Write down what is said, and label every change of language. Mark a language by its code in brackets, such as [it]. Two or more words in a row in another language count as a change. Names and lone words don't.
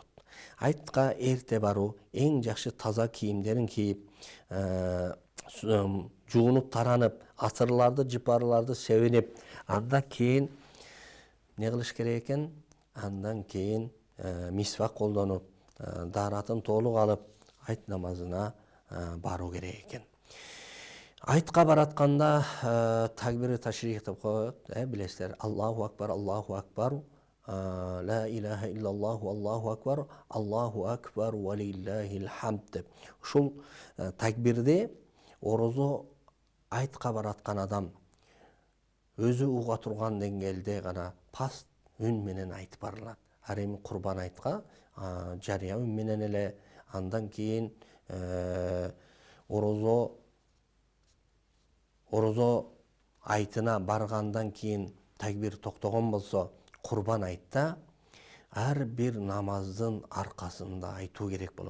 [ky] Айтка эрте баруу, эң жакшы таза кийимдерин кийип, жуунуп таранып, атырларды, жыпарларды себинип, андан кийин эмне кылыш керек экен? Андан кийин мисвак колдонуп, дааратын толук алып, айт намазына баруу керек экен. Айтка баратканда такбир ташрих деп коет, билесиздер. [ar] الله أكبر، الله أكبر، لا إله إلا الله، الله أكبر، الله أكبر ولله الحمد деп. [ky] Ушул такбирди орозо айтка бараткан адам өзү уга турган деңгээлде гана паст үн менен айтып барылат. Ар эми курбан айтка жарыя үн менен эле, андан кийин орозо айтына баргандан кийин такбир токтогон болсо, курбан айтта ар бир намаздын аркасында айтуу керек болот.